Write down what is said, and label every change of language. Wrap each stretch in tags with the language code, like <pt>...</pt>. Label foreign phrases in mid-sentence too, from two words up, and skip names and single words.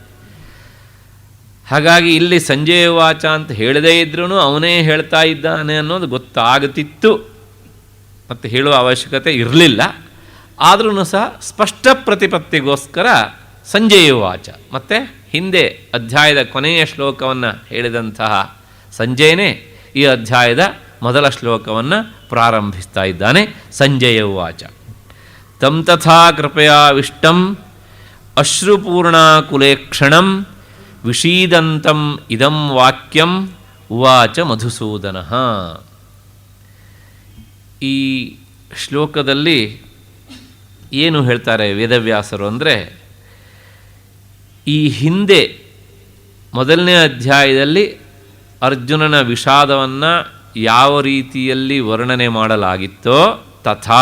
<kn>ಹಾಗಾಗಿ ಇಲ್ಲಿ</kn> <sa>ಸಂಜಯ ಉವಾಚ</sa> <kn>ಅಂತ ಹೇಳದೇ ಇದ್ರೂ ಅವನೇ ಹೇಳ್ತಾ ಇದ್ದಾನೆ ಅನ್ನೋದು ಗೊತ್ತಾಗುತ್ತಿತ್ತು ಮತ್ತು ಹೇಳುವ ಅವಶ್ಯಕತೆ ಇರಲಿಲ್ಲ. ಆದ್ರೂ ಸಹ ಸ್ಪಷ್ಟ ಪ್ರತಿಪತ್ತಿಗೋಸ್ಕರ</kn> <sa>ಸಂಜಯ ಉವಾಚ</sa> <kn>ಮತ್ತು ಹಿಂದೆ ಅಧ್ಯಾಯದ ಕೊನೆಯ ಶ್ಲೋಕವನ್ನು ಹೇಳಿದಂತಹ ಸಂಜಯನೇ ಈ ಅಧ್ಯಾಯದ ಮೊದಲ ಶ್ಲೋಕವನ್ನು ಪ್ರಾರಂಭಿಸ್ತಾ ಇದ್ದಾನೆ.</kn> <sa>ಸಂಜಯ ಉವಾಚ. ತಂ ತಥಾ ಕೃಪಯಾವಿಷ್ಟಂ ಅಶ್ರುಪೂರ್ಣಾಕುಲೇಕ್ಷಣಂ ವಿಷೀದಂತಂ ಇದಂ ವಾಕ್ಯಂ ಉವಾಚ ಮಧುಸೂದನಃ.</sa> <kn>ಈ ಶ್ಲೋಕದಲ್ಲಿ ಏನು ಹೇಳ್ತಾರೆ ವೇದವ್ಯಾಸರು ಅಂದರೆ, ಈ ಹಿಂದೆ ಮೊದಲನೇ ಅಧ್ಯಾಯದಲ್ಲಿ ಅರ್ಜುನನ ವಿಷಾದವನ್ನು ಯಾವ ರೀತಿಯಲ್ಲಿ ವರ್ಣನೆ ಮಾಡಲಾಗಿತ್ತೋ ತಥಾ</kn>